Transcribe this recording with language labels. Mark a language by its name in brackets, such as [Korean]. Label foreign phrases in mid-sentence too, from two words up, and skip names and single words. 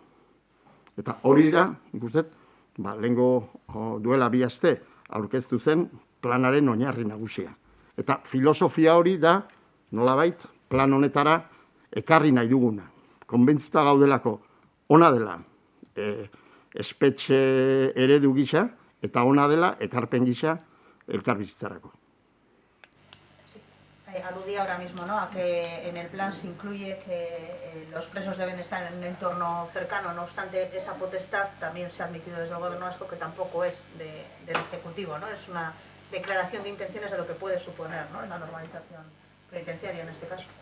[Basque] Eta hori da, ikustet, lehengo duela 2 aste aurkeztu zen planaren oinarri nagusia. Eta filosofia hori da, nolabait, plan honetara ekarri nahi duguna. Konbentzuta gaudelako ona dela espetxe eredu gisa, eta ona dela ekarpen gisa elkarbizitzarako. [Spanish] Aludía ahora mismo, ¿no?, a que en el plan se incluye que los presos deben estar en un entorno cercano. No obstante, esa potestad también se ha admitido desde el Gobierno vasco, que tampoco es del Ejecutivo, ¿no? Es una declaración de intenciones de lo que puede suponer, ¿no?, en la normalización penitenciaria en este caso.